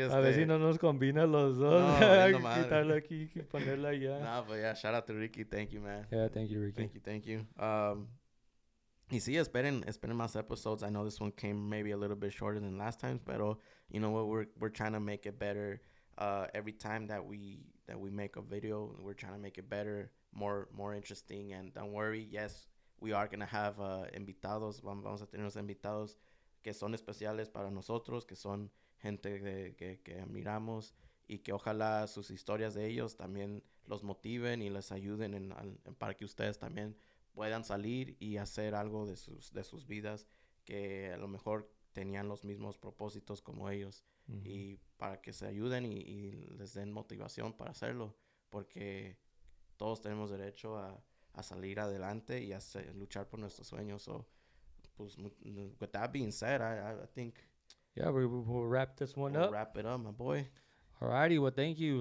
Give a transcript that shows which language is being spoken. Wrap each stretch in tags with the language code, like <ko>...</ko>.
<es>A ver si no nos combina los dos. No, valiendo madre. Quitarlo aquí y ponerlo allá.</es> <en>No, but yeah, shout out to Ricky. Thank you, man. Yeah, thank you, Ricky. Thank you.</en> <es>Y sí, esperen más</es> <en>episodes. I know this one came maybe a little bit shorter than last time, but you know what? We're trying to make it better. Every time that we make a video, we're trying to make it better, more interesting. And don't worry, yes, we are gonna have invitados.</en> <es>Vamos a tener unos invitados que son especiales para nosotros, que son gente que admiramos y que ojalá sus historias de ellos también los motiven y les ayuden para que ustedes también puedan salir y hacer algo de sus vidas, que a lo mejor tenían los mismos propósitos como ellos, y para que se ayuden y les den motivación para hacerlo, porque todos tenemos derecho a salir adelante y luchar por nuestros sueños.</es> <en>So, pues, with that being said, I think yeah, we'll wrap this one we'll up. wrap it up, my boy. Alrighty, well, thank you.</en>